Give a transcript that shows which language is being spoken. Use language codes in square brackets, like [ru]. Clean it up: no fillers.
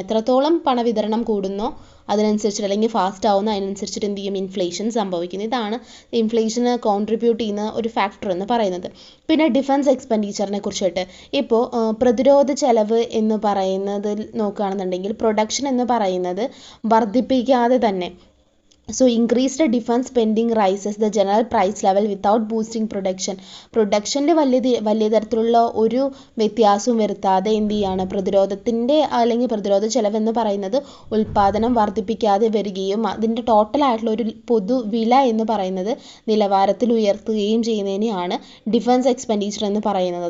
[ml] എത്രത്തോളം പണവിതരണം കൂടുന്നോ അതിനനുസരിച്ചിട്ട് അല്ലെങ്കിൽ ഫാസ്റ്റ് ആവുന്ന അതിനനുസരിച്ചിട്ട് എന്ത് ചെയ്യും? ഇൻഫ്ലേഷൻ സംഭവിക്കുന്നത്. ഇതാണ് ഇൻഫ്ലേഷന് കോൺട്രിബ്യൂട്ട് ചെയ്യുന്ന ഒരു ഫാക്ടർ എന്ന് പറയുന്നത്. പിന്നെ ഡിഫൻസ് എക്സ്പെൻഡിച്ചറിനെ കുറിച്ചിട്ട് ഇപ്പോൾ പ്രതിരോധ ചെലവ് എന്ന് പറയുന്നതിൽ നോക്കുകയാണെന്നുണ്ടെങ്കിൽ പ്രൊഡക്ഷൻ എന്ന് പറയുന്നത് വർദ്ധിപ്പിക്കാതെ തന്നെ [en] So increased defense spending rises the general price level without boosting production. [ml] പ്രൊഡക്ഷനിൽ വലിയ തരത്തിലുള്ള ഒരു വ്യത്യാസവും വരുത്താതെ എന്ത് ചെയ്യാണ്, പ്രതിരോധത്തിൻ്റെ അല്ലെങ്കിൽ പ്രതിരോധ ചെലവെന്ന് പറയുന്നത് ഉൽപ്പാദനം വർദ്ധിപ്പിക്കാതെ വരികയും അതിൻ്റെ ടോട്ടലായിട്ടുള്ള ഒരു പൊതുവില എന്ന് പറയുന്നത് നിലവാരത്തിൽ ഉയർത്തുകയും ചെയ്യുന്നതിനെയാണ് ഡിഫൻസ് എക്സ്പെൻഡിച്ചർ എന്ന് പറയുന്നത്.